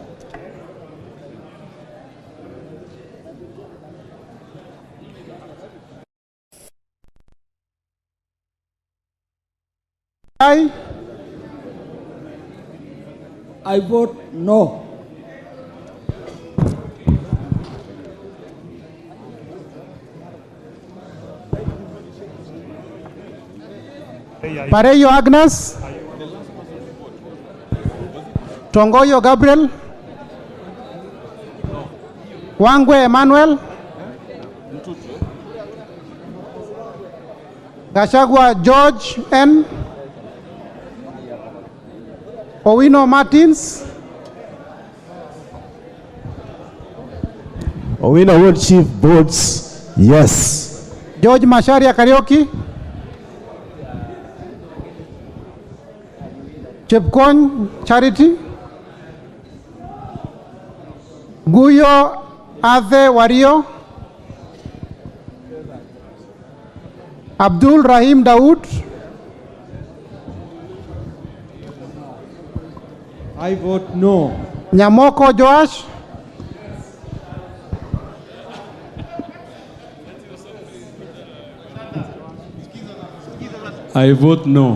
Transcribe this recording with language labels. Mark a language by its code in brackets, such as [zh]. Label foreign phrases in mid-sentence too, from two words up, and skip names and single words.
[en] I vote no. Pareyo Agnes. Tongoyo Gabriel. Wangwe Emmanuel. Gachagua George N. Owino Martins. Owino Ward Chief votes yes. George Masharia Karaoke. Chepkon Charity. Guyo Ade Wario, Abdul Rahim Daoud, I vote no. Nyamoko Joash, I vote no.